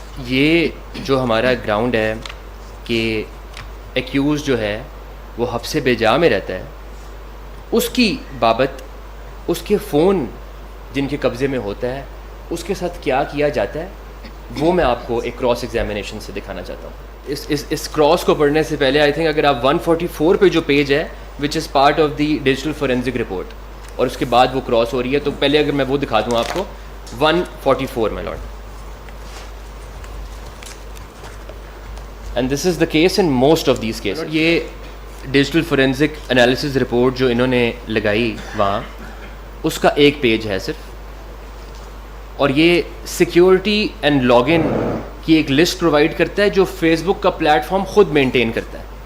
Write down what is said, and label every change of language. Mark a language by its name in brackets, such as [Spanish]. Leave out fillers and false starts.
[Urdu] یہ جو ہمارا گراؤنڈ ہے کہ ایکیوز جو ہے وہ حبس بجا میں رہتا ہے، اس کی بابت اس کے فون جن کے قبضے میں ہوتا ہے اس کے ساتھ کیا کیا جاتا ہے وہ میں آپ کو ایک کراس ایگزامینیشن سے دکھانا چاہتا ہوں. اس کراس کو پڑھنے سے پہلے [English] I think [Urdu] اگر آپ 144 پہ جو پیج ہے [English] which is part of the digital forensic report [Urdu] اور اس کے بعد وہ کراس ہو رہی ہے، تو پہلے اگر میں وہ دکھا دوں آپ کو 144 [English] My lord. And this is the case in most of these case. [Urdu] یہ ڈیجیٹل فورینزک انالیسز رپورٹ جو انہوں نے لگائی وہاں، اس کا ایک پیج ہے صرف، اور یہ سیکیورٹی اینڈ لاگ ان کی ایک لسٹ پرووائڈ کرتا ہے جو فیس بک کا پلیٹ فارم خود مینٹین کرتا ہے.